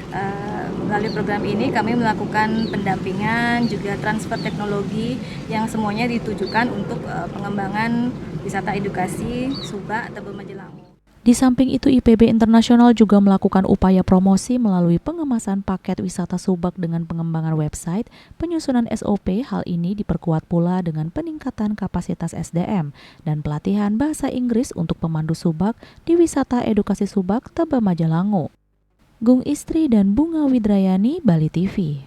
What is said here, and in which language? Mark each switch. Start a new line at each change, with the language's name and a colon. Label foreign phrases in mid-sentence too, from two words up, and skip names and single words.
Indonesian: Melalui program ini kami melakukan pendampingan juga transfer teknologi yang semuanya ditujukan untuk pengembangan wisata edukasi Subak Tebe Majelangu. Di samping itu IPB Internasional juga melakukan upaya promosi melalui pengemasan paket wisata Subak dengan pengembangan website, penyusunan SOP. Hal ini diperkuat pula dengan peningkatan kapasitas SDM dan pelatihan bahasa Inggris untuk pemandu Subak di wisata edukasi Subak Tebe Majelangu. Gung Istri dan Bunga Widrayani, Bali TV.